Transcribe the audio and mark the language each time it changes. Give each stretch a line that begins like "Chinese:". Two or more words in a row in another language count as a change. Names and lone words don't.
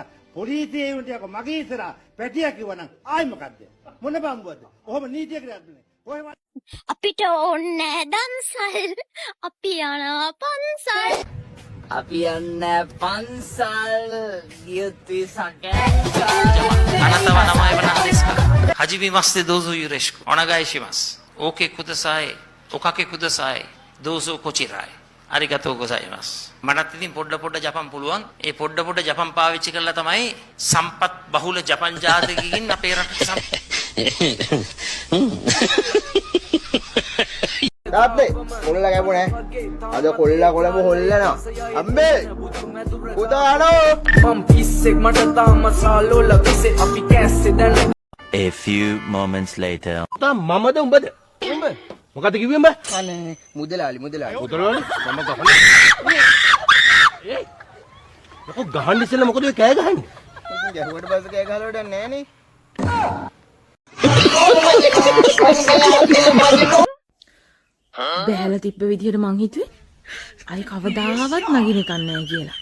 Sinhala: පොලිසියේ උන්ට මගේ ඉස්සරහා පැටියා කිව්වනම් ආයි මොකද්ද? මොන බම්බුවද? කොහොම නීතියකට යන්නේ? කොහෙම අපිට ඕනේ දන්සල්. අපි යනවා පන්සල්. අපි යන්නේ පන්සල් ගියොත් සකේ.
Japanese: あなたは名前は何ですか。はじめましてどうぞよろしくお願いします。OKください。おかけください。どうぞこちらへ。ありがとうございます。
Sinhala: මටත් ඉතින් පොඩ ජපන් පුළුවන්. ඒ පොඩ ජපන් පාවිච්චි කරලා තමයි සම්පත් බහුල ජපන් ජාතිකකින් අපේ රටට තාත්තේ කොල්ල ගැපුනේ. අද කොල්ල කොළඹ හොල්ලනවා. අම්බේ පුතානෝ මම පිස්සෙක් මට තාම සාලෝල කිසේ අපි කැස්සේ දැන.
English: A few moments later.
Sinhala: මමද උඹද? උඹ මොකද කිව්වේ උඹ? අනේ මුදලාලි මුදලාලි මම ගහන්නේ. ඔක ගහන්න ඉස්සෙල්ලා මොකද ඔය කෑ ගහන්නේ? ගැහුවට පස්සේ කෑ ගහලා වැඩක් නැහැ නේ. බෑලා තිබ්බ විදිහට මං හිතුවේ අය කවදාවත් නගින එකක් නැහැ කියලා.